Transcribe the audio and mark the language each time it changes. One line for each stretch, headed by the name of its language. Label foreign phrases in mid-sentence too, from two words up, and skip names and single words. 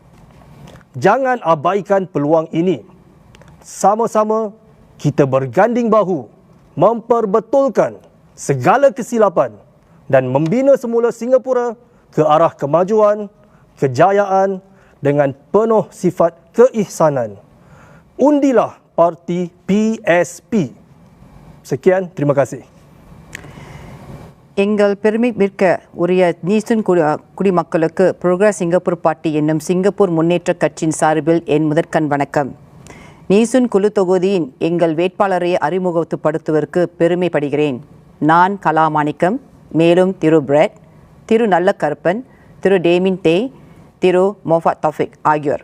Malay: Jangan abaikan peluang ini. Sama-sama kita berganding bahu memperbetulkan segala kesilapan dan membina semula Singapura ke arah kemajuan, kejayaan dengan penuh sifat keihsanan. Undilah parti PSP. Sekian, terima kasih.
Tamil: எங்கள் பெருமைமிக்க உரிய நீசூன் குடிமக்களுக்கு புரோகிரஸ் சிங்கப்பூர் பார்ட்டி என்னும் சிங்கப்பூர் முன்னேற்ற கட்சியின் சார்பில் என் முதற்கண் வணக்கம். நீசூன் குழு தொகுதியின் எங்கள் வேட்பாளரை அறிமுகப்படுத்துவதற்கு பெருமைப்படுகிறேன். நான் கலாமாணிக்கம், மேலும் திரு பிரெட், திரு நல்லக்கருப்பன், திரு டேமின் தே, திரு மொஃபத் தௌஃபிக் ஆகியோர்.